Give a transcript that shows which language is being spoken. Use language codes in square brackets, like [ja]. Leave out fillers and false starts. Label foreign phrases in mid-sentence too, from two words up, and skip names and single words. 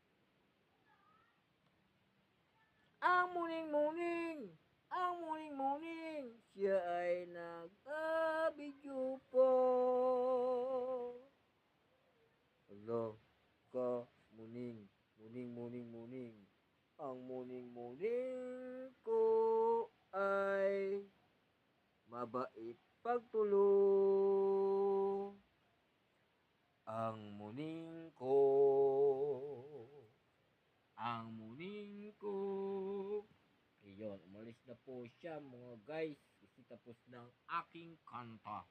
[tl] Ang muning-muning, ang muning-muning, siya ay nag-video po. Hello, ka, muning, muning-muning-muning. Ang muning-muning ko ay mabait pagtulog. Ang muning ko, ang muning ko. Ayun, umalis na po siya mga guys kasi tapos ng aking kanta.